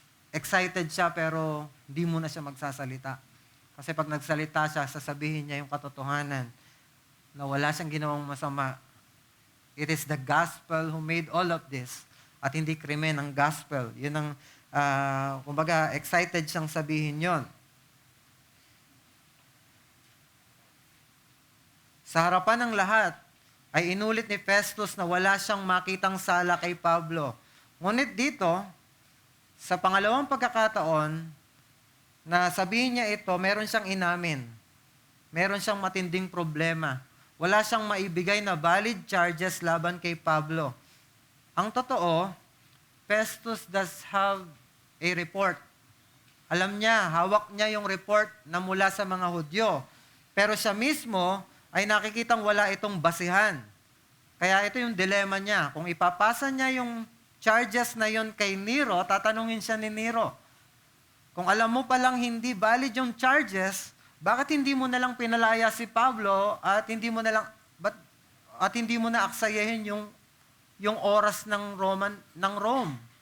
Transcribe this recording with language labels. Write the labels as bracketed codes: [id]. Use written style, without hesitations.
[tl] Excited siya pero hindi muna siya magsasalita. Kasi pag nagsalita siya, sasabihin niya yung katotohanan na wala siyang ginawang masama. [en] It is the gospel who made all of this [tl] at hindi krimen ang gospel. Yun ang, kumbaga, excited siyang sabihin yon. Sa harapan ng lahat, ay inulit ni Festus na wala siyang makitang sala kay Pablo. Ngunit dito, sa pangalawang pagkakataon, na sabihin niya ito, meron siyang inamin. Meron siyang matinding problema. Wala siyang maibigay na valid charges laban kay Pablo. Ang totoo, Festus [en] does have a report. [tl] Alam niya, hawak niya yung report na mula sa mga Hudyo. Pero siya mismo ay nakikitang wala itong basihan. Kaya ito yung dilemma niya. Kung ipapasa niya yung charges na yon kay Nero, tatanungin siya ni Nero, kung alam mo palang hindi valid yung charges, bakit hindi mo na lang pinalaya si Pablo at hindi mo na lang hindi mo na aksayahin yung oras ng Rome?